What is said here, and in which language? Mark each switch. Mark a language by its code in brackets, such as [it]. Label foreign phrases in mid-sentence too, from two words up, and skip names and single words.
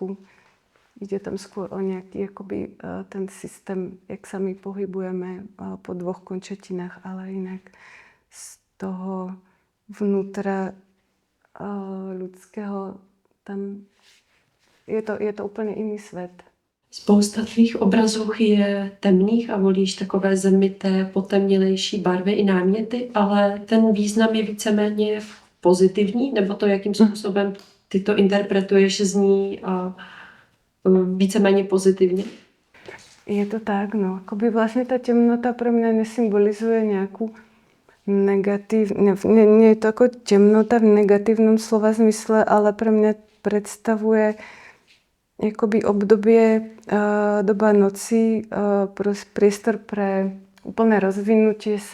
[sk] Ide tam skôr o nejaký akoby, ten systém, jak sa my pohybujeme po dvoch končetinách, ale inak z toho vnútra ľudského tam je to [cs] úplně jiný svět. Spousta tvých obrazů je temných a volíš takové zemité, potemnělejší barvy i náměty, ale ten význam je víceméně pozitivní, nebo to, jakým způsobem ty to interpretuješ, zní víceméně pozitivně? [sk] Je to tak, no. Akoby vlastne tá temnota pre mňa nesymbolizuje nejakú nie je to ako temnota v negatívnom slova zmysle, ale pre mňa predstavuje akoby obdobie, doba noci, priestor pre úplné rozvinutie sa.